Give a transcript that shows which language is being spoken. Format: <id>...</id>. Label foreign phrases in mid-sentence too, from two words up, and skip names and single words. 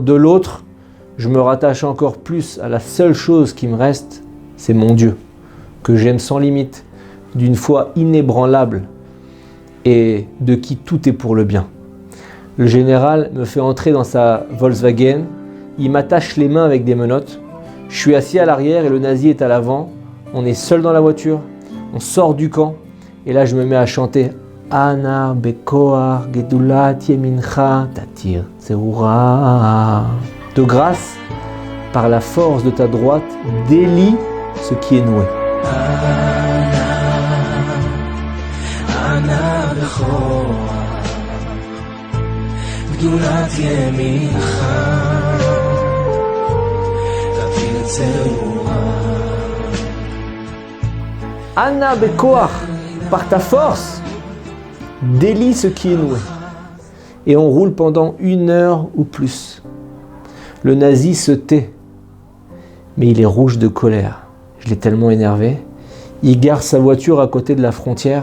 <fr>De l'autre, je me rattache encore plus à la seule chose qui me reste, c'est mon Dieu, que j'aime sans limite, d'une foi inébranlable et de qui tout est pour le bien. Le général me fait entrer dans sa Volkswagen, il m'attache les mains avec des menottes, je suis assis à l'arrière et le nazi est à l'avant, on est seul dans la voiture, on sort du camp et là je me mets à chanter</fr> <he>אנא בכח גדלת ימינך תתיר צרורה.</he> <fr>De grâce, par la force de ta droite, délie ce qui est noué.</fr> <he>אנא בכח גדלת ימינך תתיר צרורה. אנא בכח,</he> <fr>par ta force, délie ce qui est noué. Et on roule pendant 1 heure ou plus. Le nazi se tait, mais il est rouge de colère. Je l'ai tellement énervé. Il gare sa voiture à côté de la frontière.</fr>